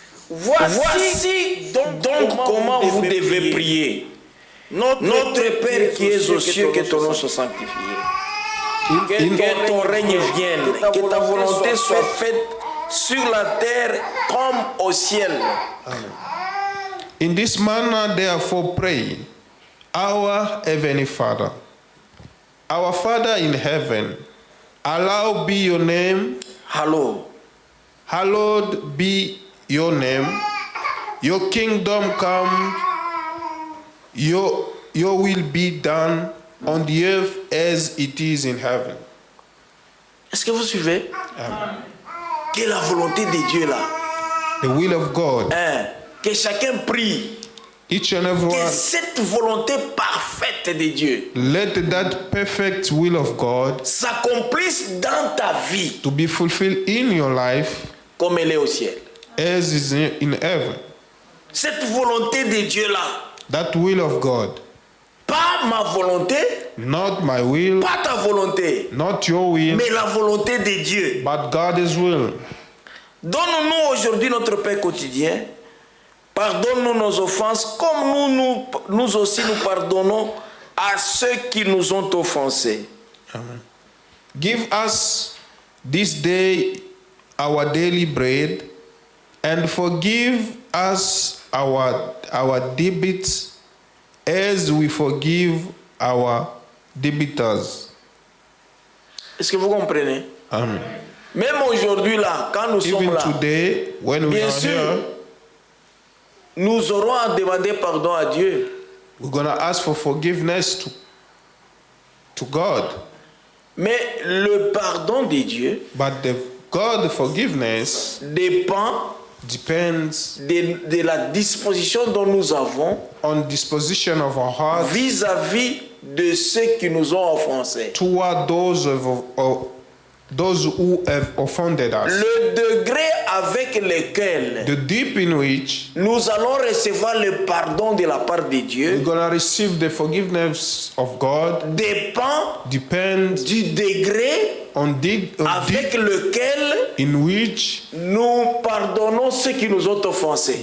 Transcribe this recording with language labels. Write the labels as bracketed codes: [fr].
[fr] Voici donc comment vous devez prier. Notre Père qui es aux cieux, que ton nom soit sanctifié. Que ton règne vienne. Que ta volonté soit faite sur la terre comme au ciel. [en] In this manner, therefore, pray, our Heavenly Father. Our Father in heaven, hallowed be your name. [fr] Allô. [en] Hallowed be your name. Your kingdom come. Your will be done on the earth as it is in heaven. [fr] Est-ce que vous suivez? Quelle est la volonté de Dieu là? [en] The will of God. [fr] Que chacun prie. [en] Each and [fr] Que [en] everyone, [fr] cette volonté parfaite de Dieu [en] let that perfect will of God [fr] s'accomplisse dans ta vie [en] to be fulfilled in your life [fr] comme elle est au ciel. [en] as is in heaven. [fr] Cette volonté de Dieu là, [en] That will of God, [fr] pas ma volonté, [en] not my will, [fr] pas ta volonté, [en] not your will, [fr] mais la volonté de Dieu. [en] but God's will. [fr] Donne-nous aujourd'hui notre pain quotidien. Pardonne-nous nos offenses comme nous aussi nous pardonnons à ceux qui nous ont offensés. [en] Give us this day our daily bread, and forgive us our debits as we forgive our debtors. [fr] Est-ce que vous comprenez? Amen. Même aujourd'hui là, quand nous sommes [en] Even [fr] là, [en] today, when we [fr] bien [en] are [fr] sûr, [en] here, [fr] nous aurons à demander pardon à Dieu. [en] we're gonna ask for forgiveness to God. [fr] Mais le pardon de Dieu [en] But the God forgiveness [fr] dépend [en] depends [fr] de la disposition dont nous avons [en] on disposition of our heart [fr] vis-à-vis de ceux qui nous ont offensés. [en] toward those who have offended us. [fr] Le degré avec lequel [en] The deep in which [fr] nous allons recevoir le pardon de la part de [en] we're [fr] Dieu [en] gonna receive the forgiveness of God depends [fr] du degré [en] on [fr] avec lequel [en] in which [fr] nous pardonnons ceux qui nous ont offensés.